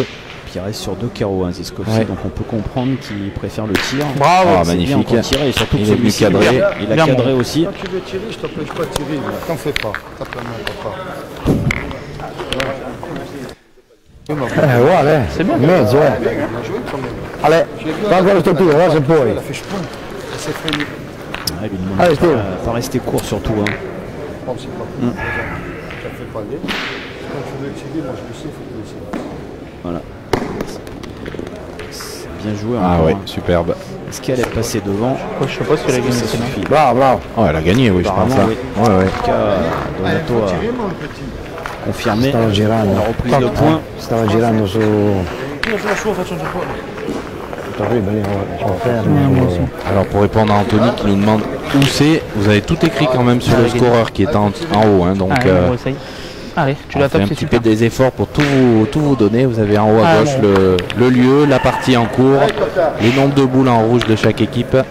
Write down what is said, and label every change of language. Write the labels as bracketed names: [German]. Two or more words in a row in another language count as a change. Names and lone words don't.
[French] Puis il reste sur 2 carreaux, hein, Ziskovski, Ouais. donc on peut comprendre qu'il préfère le tir. Bravo. Ah, C'est bien magnifique. encore tiré, et surtout que Il est venu celui-ci, cadrer. il a Bien cadré bon. aussi. Quand tu veux tirer, je t'empêche pas de tirer, mais t'en fais pas. Tape la main, papa. Uguale, C'est bien. [Italian] in mezzo, Allez, va quello sto tiro, va se puoi. [French] Elle a fait chpon. Elle s'est freinée. Ouais, il lui demande Allez, de Steve. pas rester court surtout. Hein. Bon, c'est pas cool. Ça fait pas aller. Quand tu veux tirer, moi je le sais, il faut que tu le sais. Voilà. C'est bien joué. Ah encore, ouais, hein. superbe. Est-ce qu'elle est passée devant? Je sais pas si elle a gagné. Ça sinon. suffit. Bravo, bravo. Oh, elle a gagné, oui, je pense. Apparemment, Hein. oui. Ouais, ouais. En tout cas, Donato a Tirer, mon petit. confirmé [Italian] Stavo girando. [French] la reprise de points. [Italian] Stava girando su... Tutto qui, lì, sono fermo. [French] Alors pour répondre à Anthony qui nous demande où c'est, vous avez tout écrit quand même sur le scoreur qui est en haut. Hein, donc Allez, on essaye. Allez, tu on la fait tapes, un c'est petit peu super. des efforts pour tout vous donner. Vous avez en haut à Ah, gauche bon. le lieu, la partie en cours, les nombres de boules en rouge de chaque équipe.